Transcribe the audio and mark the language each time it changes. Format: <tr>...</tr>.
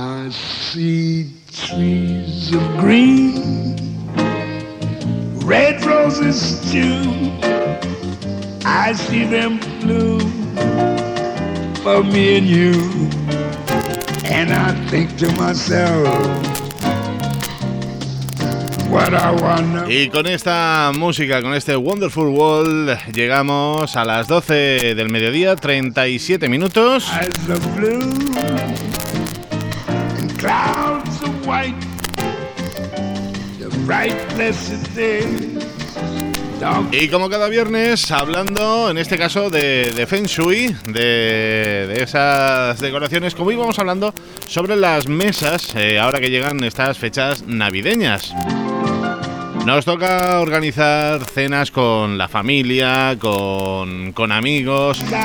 <en>see trees of green, red roses too. I see them bloom for me and you. And I think to myself, what a wonderful...</en> <es>Y con esta música, con este Wonderful World, llegamos a las 12 del mediodía, 37 minutos.</es> <en>As the blue and clouds of white, the bright blessed day.</en> <es>Y como cada viernes, hablando en este caso de Feng Shui, de esas decoraciones, como íbamos hablando sobre las mesas, ahora que llegan estas fechas navideñas. Nos toca organizar cenas con la familia, con amigos.</es>